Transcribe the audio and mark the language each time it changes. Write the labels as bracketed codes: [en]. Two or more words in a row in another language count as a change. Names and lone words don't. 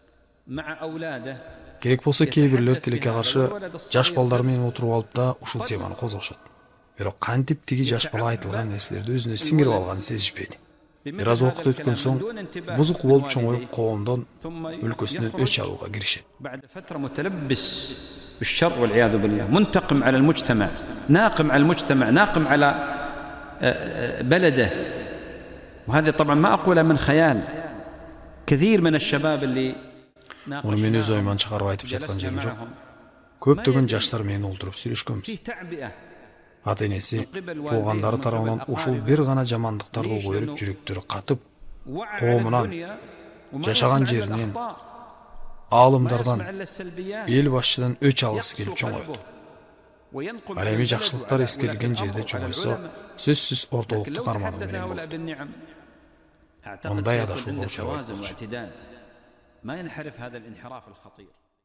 [ky] Керек болсо кээ бирлер тилекке каршы жаш балдар менен отуруп алып да ушул теманы козгошот. Бирок кантип тиги жаш бала айтылган нерселерди өзүнө сиңирип алганын сезишпейт. Бир аз убакыт өткөн соң бузук болуп чоңоюп коомдон өлкөсүнөн өч алууга киришет. [ar] بعد فترة متلبس بالشر والعياذ بالله، منتقم على المجتمع، ناقم على المجتمع، ناقم على بلده. وهذا طبعا ما أقوله من خيال. كثير من الشباب اللي [ky] Муну мен өз оюман чыгарып айтып жаткан жерим жок. Көптөгөн жаштар менен олтуруп сүйлөшкөнбүз. Ата-энеси туугандары тарабынан ушул бир гана жамандыктарды көрүп жүрөктөрү катып, коомунан, жашаган жеринен, аалымдардан, эл башчыдан өч алгысы келип чоңоет. Ал эми жакшылыктар эскерилген жерде чоңойсо, сөзсүз ортолукту кармануу менен болот. Мындай адашууга учурабайт болчу. [ar] ما ينحرف هذا الانحراف الخطير.